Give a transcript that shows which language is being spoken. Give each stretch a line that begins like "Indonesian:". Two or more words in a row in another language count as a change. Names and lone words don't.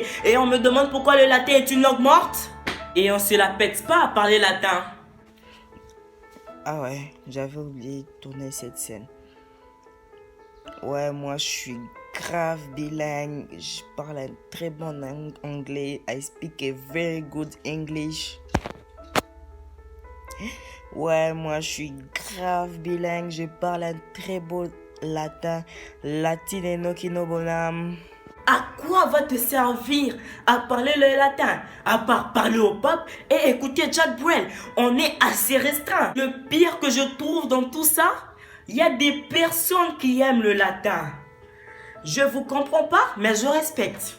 French: Et on me demande pourquoi le latin est une langue morte. Et on se la pète pas à parler latin. Ah ouais, j'avais oublié de tourner cette scène. Ouais, moi je suis grave bilingue. Je parle un très bon anglais.
English: I speak a very good English.
French: Ouais, moi je suis grave bilingue. Je parle un très beau latin.
Latin: Latineno kino bonam.
French: À quoi va te servir à parler le latin? À part parler au peuple et écouter Jack Brel. On est assez restreint. Le pire que je trouve dans tout ça, il y a des personnes qui aiment le latin. Je vous comprends pas, mais je respecte.